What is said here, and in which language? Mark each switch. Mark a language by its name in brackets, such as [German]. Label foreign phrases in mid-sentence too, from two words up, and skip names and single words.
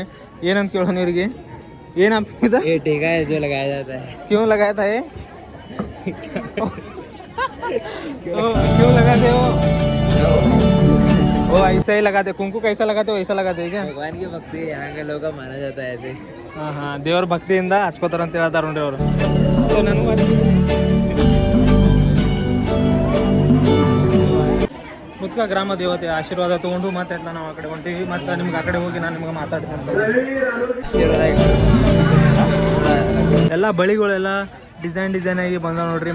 [Kannada] ಏನಂತ ಕೇಳೋಣ ಇವ್ರಿಗೆ, ಏನಂತ [Hindi] ये टीका है जो लगाया जाता है. क्यों लगाता है? क्यों लगाते हो? वो ऐसा ही लगाते, कुंकू कैसा लगाते हो वैसा लगाते हैं क्या? भगवान की भक्ति यहाँ के लोग का माना जाता है ऐसे. [Kannada] ಹಾಂ ಹಾಂ, ದೇವ್ರ ಭಕ್ತಿಯಿಂದ ಹಚ್ಕೋತಾರ ಅಂತ ಹೇಳ್ತಾರೆ ನೋಡ್ರಿ ಅವರು. ಸೊ ನನಗೂ ಮುತ್ಕಾ ಗ್ರಾಮ ದೇವತೆ ಆಶೀರ್ವಾದ ತೊಗೊಂಡು ಮತ್ತೆ ನಾವು ಆ ಕಡೆ ಹೊಂಟೀವಿ. ಮತ್ತು ನಿಮ್ಗೆ ಆ ಕಡೆ ಹೋಗಿ ನಾನು ನಿಮ್ಗೆ ಮಾತಾಡ್ತೀನಿ. ಎಲ್ಲ ಬಳಿಗಳೆಲ್ಲ ಡಿಸೈನ್ ಆಗಿ ಬಂದಾವ ನೋಡ್ರಿ.